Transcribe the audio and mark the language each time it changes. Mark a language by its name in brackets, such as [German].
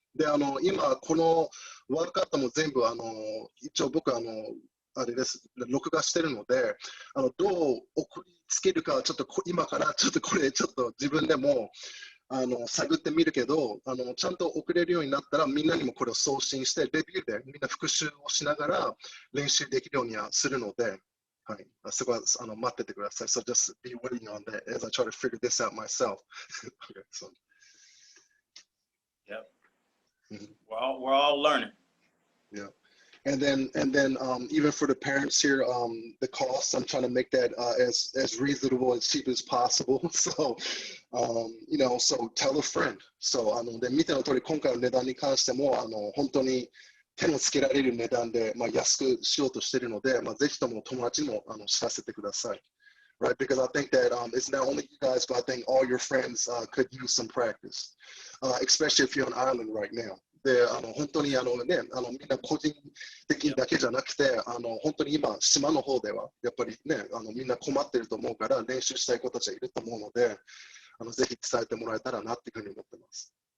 [Japanese] で今このワークアウトも全部一応僕あれです録画してるのでどう送りつけるかちょっと今からちょっとこれちょっと自分でも探ってみるけどちゃんと送れるようになったらみんなにもこれを送信してレビューでみんな復習をしながら練習できるようにはするので、はい、そこは待っててください。 [English] So just be waiting on that as I try to figure this out myself. Okay, so. Yep. Mm-hmm. We're all learning. Yeah. And then even for the parents here, the cost, I'm trying to make that as reasonable and cheap as possible. So, so tell a friend. [Japanese] So, で見ての通り今回の値段に関しても本当に手のつけられる値段で安くしようとしているので、ぜひとも友達にも知らせてください。 [English] Right? Because I think that it's not only you guys, but I think all your friends could use some practice, especially if you're on island right now. [Japanese] で本当にみんな個人的だけじゃなくて本当に今島の方ではやっぱりねみんな困ってると思うから練習したい子たちがいると思うのでぜひ伝えてもらえたらなっていうふうに思ってます。